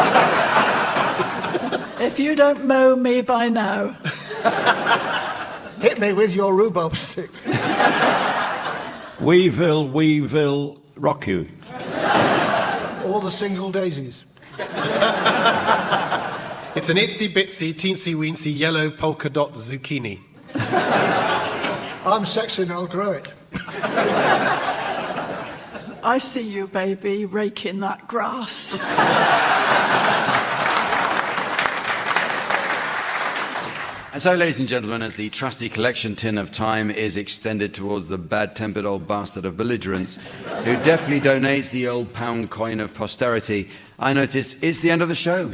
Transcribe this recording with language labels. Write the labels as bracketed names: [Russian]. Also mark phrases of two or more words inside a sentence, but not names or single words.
[English] If you don't mow me by now. Hit me with your rhubarb stick. Weevil, rock you. All the single daisies. It's an itsy-bitsy, teensy-weensy, yellow polka dot zucchini. I'm sexy and I'll grow it. I see you, baby, raking that grass. And so, ladies and gentlemen, as the trusty collection tin of time is extended towards the bad-tempered old bastard of belligerents, who definitely donates the old pound coin of posterity, I notice it's the end of the show.